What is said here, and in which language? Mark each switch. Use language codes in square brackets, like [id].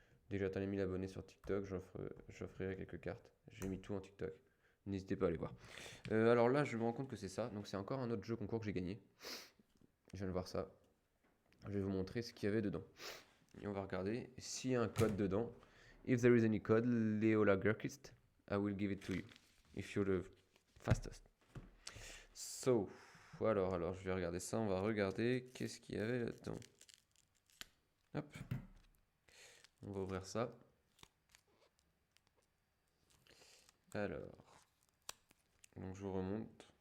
[fr] Dès que j'atteins les 1000 abonnés sur TikTok, j'offrirai quelques cartes. J'ai mis tout en TikTok. N'hésitez pas à aller voir. Alors là, je me rends compte que c'est ça. Donc c'est encore un autre jeu concours que j'ai gagné. Je viens de voir ça. Je vais vous montrer ce qu'il y avait dedans. Et on va regarder s'il y a un code dedans. [en] If there is any code, Leola Gurkist, I will give it to you. If you're the fastest. [fr] So, alors, je vais regarder ça. On va regarder qu'est-ce qu'il y avait là-dedans. Hop. On va ouvrir ça. Alors. Donc je vous remonte.